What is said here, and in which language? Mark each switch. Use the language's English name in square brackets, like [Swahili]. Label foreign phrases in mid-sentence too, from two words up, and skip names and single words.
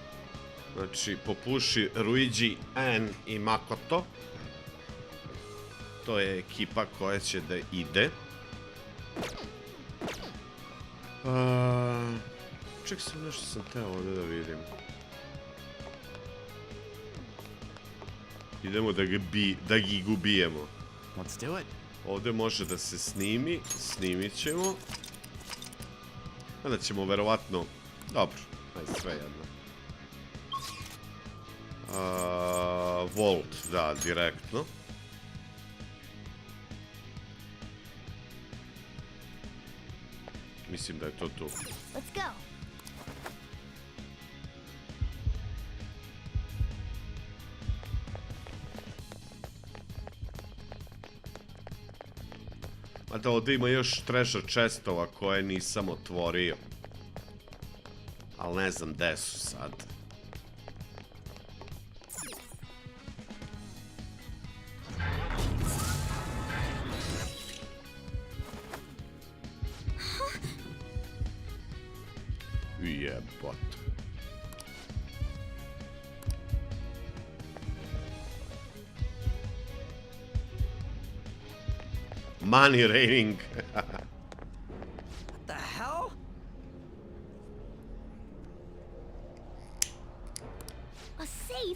[Serbian] Znači, popuši Ruigi, Ann i Makoto. To je ekipa koja će da ide. Ček sam, nešto sam teo ovdje da vidim. Idemo da gi ubijemo. [English] Let's do it. [Serbian] Ovdje može da se snimi, snimit ćemo. Onda ćemo verovatno... Dobro, ajde sve jedno. Volt, da, direktno. Mislim da je to tu. [English] Let's go. [Serbian] Mada ovdje ima još [English] treasure chestova [Serbian] koje nisam otvorio. Ali ne znam gde su sad. Jebot. [English] Money raining. What the hell? A safe?